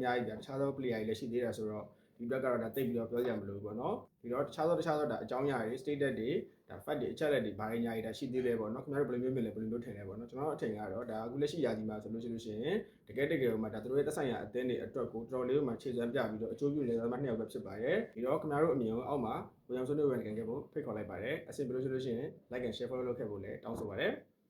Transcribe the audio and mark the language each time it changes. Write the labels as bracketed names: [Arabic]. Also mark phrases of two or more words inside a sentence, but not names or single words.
[Burmese] ဗျာတခြားသော player တွေလည်းရှိသေးတာဆိုတော့ဒီဘက်ကတော့ဒါတိတ်ပြီးတော့ပြောကြမလို့ပေါ့နော်ဒီတော့တခြားသောဒါအကြောင်းအရာတွေ status တွေဒါ fact တွေအချက်အလက်တွေဘာတွေညာတွေဒါရှိသေးတယ်ပေါ့နော်ခင်ဗျားတို့ဘယ်လိုမျိုးမြင်လဲဘယ်လိုမျိုးထင်လဲပေါ့နော်ကျွန်တော်အထင်ကတော့ဒါအခုလက်ရှိရာသီမှာဆိုလို့ရှိရင်တကယ်ဟိုမှာဒါတို့ရဲ့တက်ဆိုင်ရာအသင်းတွေအတွက်ကိုတော်တော်လေးမှခြေစွမ်းပြပြီးတော့အကျိုးပြုနေသမားနှစ်ယောက်ပဲဖြစ်ပါတယ်ဒီတော့ခင်ဗျားတို့အမြင်ကိုအောက်မှာဝေယံဆွေးနွေးပွဲကနေခဲ့ဖို့ဖိတ်ခေါ်လိုက်ပါတယ်အဆင်ပြေလို့ရှိရင် [English] like and share follow [Burmese] လုပ်ခဲ့ဖို့လည်းတောင်းဆိုပါတယ်